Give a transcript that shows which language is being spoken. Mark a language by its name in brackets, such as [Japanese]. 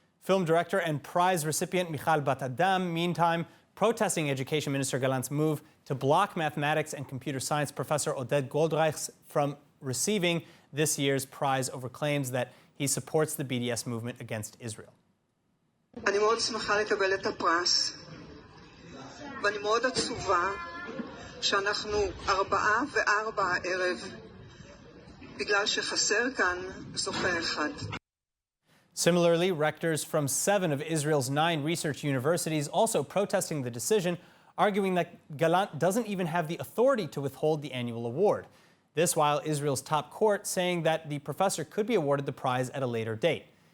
[English] Film director and prize recipient Michal Bat Adam, meantime, protesting Education Minister Gallant's move to block mathematics and computer science professor Oded Goldreichs from receiving this year's prize over claims that he supports the BDS movement against Israel. [Hebrew] אני מאוד שמחה לקבל את הפרס, ואני מאוד עצובה שאנחנו 4:04 הערב, בגלל שחסר כאן זוכה אחד. [English] Similarly, rectors from 7 of Israel's 9 research universities also protesting the decision, arguing that Gallant doesn't even have the authority to withhold the annual award. This while Israel's top court saying that the professor could be awarded the prize at a later date.